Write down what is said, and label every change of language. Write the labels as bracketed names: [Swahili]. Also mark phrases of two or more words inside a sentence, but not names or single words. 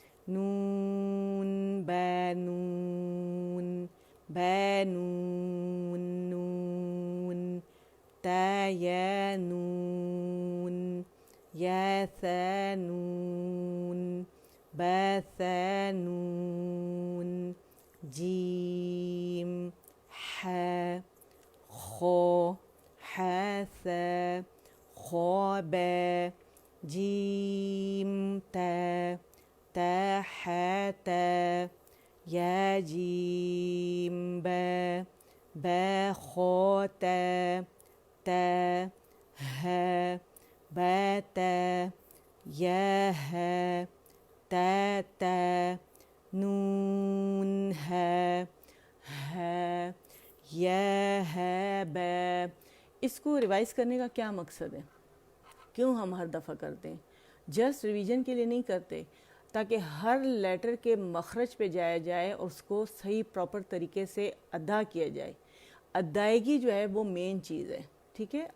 [Arabic] نون با نون با نون نون تا یا نون یا ثا نون با ثا نون جیم حا خا حا ثا خا با جیم تا تا حا تا یا جیم با با خا تا تا ها با تا یا ها تا تا نون ها ها یا ها با. [Urdu] اس کو ریوائز کرنے کا کیا مقصد ہے؟ کیوں ہم ہر دفعہ کرتے ہیں؟ [English] just revision [Urdu] کے لیے نہیں کرتے، تاکہ ہر لیٹر کے مخرج پہ جایا جائے اور اس کو صحیح پراپر طریقے سے ادا کیا جائے. ادائیگی جو ہے وہ مین چیز ہے، ٹھیک ہے.